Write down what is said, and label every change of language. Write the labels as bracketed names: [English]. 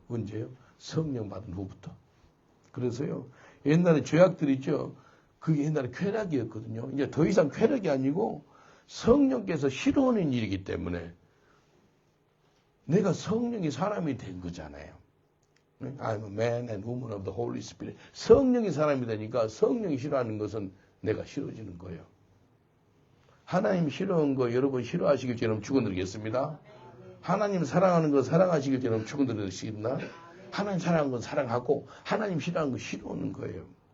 [Korean] 언제요? 성령 받은 후부터. 그래서요. 옛날에 죄악들 있죠. 그게 옛날에 쾌락이었거든요. 이제 더 이상 쾌락이 아니고 성령께서 싫어하는 일이기 때문에 내가 성령이 사람이 된 거잖아요. [English] I'm a man and woman of the Holy Spirit. [Korean] 성령이 사람이 되니까 성령이 싫어하는 것은 내가 싫어지는 거예요. 하나님 싫어하는 거 여러분 싫어하시길 저는 축원드리겠습니다. 하나님 사랑하는 거 사랑하시길 저는 축원드리겠습니다. 하나님 사랑하는 건 사랑하고 하나님 싫어하는 거 싫어하는 거예요.